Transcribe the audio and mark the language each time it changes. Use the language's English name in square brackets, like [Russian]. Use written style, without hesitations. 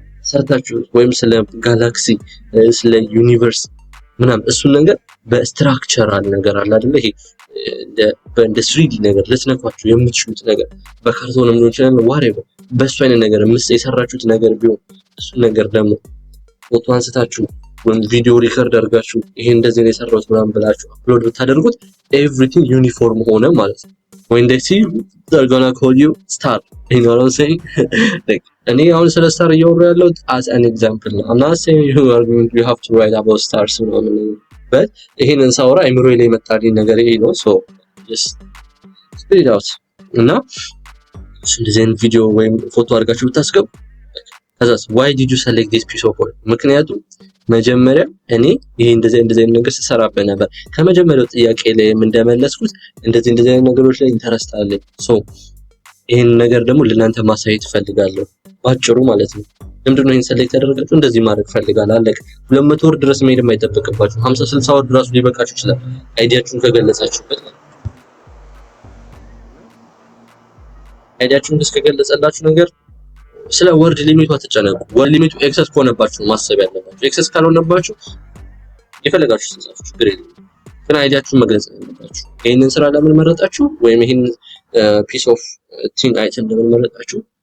[Amharic] ሰርታችሁ ወይም ስለ ጋላክሲ ስለ ዩኒቨርስ ምናምን እሱን ነገር በስትራክቸራል ነገር አለ አይደል ይሄ በእንደ 3D ነገር ለስነኳችሁ የምትችሉት ነገር በካርቶንም ሊሆን ይችላል whatever በሱ አይነት ነገር የሰራችሁት ነገር ቢሆን እሱ ነገር ደግሞ ፎቶ አንስታችሁ ወይም ቪዲዮ ሪከርድ አድርጋችሁ ይሄ እንደዚህ ነው የሰራሁት ምናምን ብላችሁ አፕሎድ ብታደርጉት ኤቭሪቲንግ ዩኒፎርም ሆነ ማለት ነው። [English] when they see you they're gonna call you star, you know what I'm saying? [Amharic] like እኔ አሁን ስለ ስታር እያወራሁ ያለሁት [English] as an example [Amharic] ነው. [English] I'm not saying you have to write about stars ምናምን but [Amharic] ይሄንን ሳወራ አይምሮዬ ላይ የመጣልኝ ነገር ይሄ ነው. [English] so just spit it out [Amharic] እና እንደዚህ አይነት ቪዲዮ ወይም ፎቶ አድርጋችሁ ብታስገቡ ከዛስ [English] why did you select this piece of work? [Amharic] ምክንያቱም መጀመሪያ እኔ ይሄ እንደዚህ አይነት ነገር ስሰራበት ነበር። ከመጀመሪያው ጥያቄ ላይ እንደመለስኩት እንደዚህ አይነት ነገሮች ላይ ኢንተረስት አለኝ። ሶ ይሄን ነገር ደግሞ ለእናንተ ማሳየት ፈልጋለሁ ባጭሩ ማለት ነው። ለምንድነው ይሄን ሰሌክት ያደረጋችሁ? እንደዚህ ማድረግ ፈልጋለሁ አለቀ። 200 ወር ድረስ መሄድ የማይጠበቅባችሁ 50 60 ወር ድረስ ሊበቃችሁ ይችላል አይዲያችሁን ከገለጻችሁበት። አይዲያችሁን እስከገለጸላችሁ ነገር ስለ ወርድ ሊሚቱ አትጨነቁ። ወርድ ሊሚቱ ኤክሰስ ከሆነባችሁ ማሰብ ያለባችሁ፣ ኤክሰስ ካልሆነባችሁ የፈለጋችሁ ተጻፉ ችግር የለም። ግን አይዲያችሁን መግለጽ አለባችሁ። ይሄንን ስራ ለምን መረጣችሁ ወይም ይሄን ፒስ ኦፍ ቲንግ አይተም ለምን መረጣችሁ?